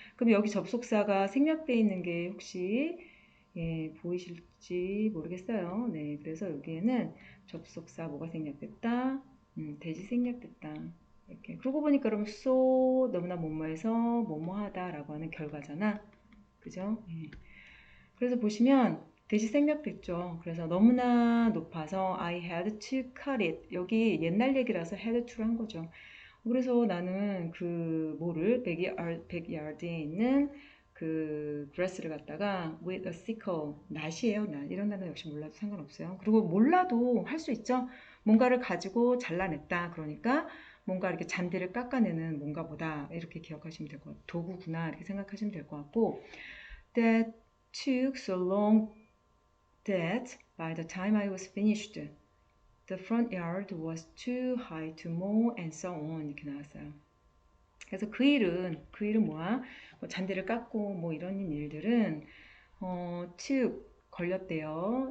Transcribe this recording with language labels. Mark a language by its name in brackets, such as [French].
[Korean] 그럼 여기 접속사가 생략되어 있는 게 혹시 보이실지 모르겠어요. 네, 그래서 여기에는 접속사 뭐가 생략됐다? 대지 생략됐다. 이렇게. 그러고 보니까 그럼 so 너무나 뭐뭐해서 뭐뭐하다라고 하는 결과잖아. 그죠? 그래서 보시면 대시 생략됐죠. 그래서 너무나 높아서 [English] I had to cut it. [Korean] 여기 옛날 얘기라서 had to를 한 거죠. 그래서 나는 그 뭐를 백야드에 있는 그 드레스를 갖다가 [English] with a sickle, [Korean] 낫이에요, 낫. 이런 단어 역시 몰라도 상관없어요. 그리고 몰라도 할 수 있죠. 뭔가를 가지고 잘라냈다. 그러니까 뭔가 이렇게 잔디를 깎아내는 뭔가 보다 이렇게 기억하시면 될 것 같고 [English] 도구구나 이렇게 생각하시면 될 것 같고 that took so long that by the time I was finished, the front yard was too high to mow and so on [Korean] 이렇게 나왔어요. 그래서 그 일은 뭐야? 뭐 잔디를 깎고 뭐 이런 일들은 took 걸렸대요.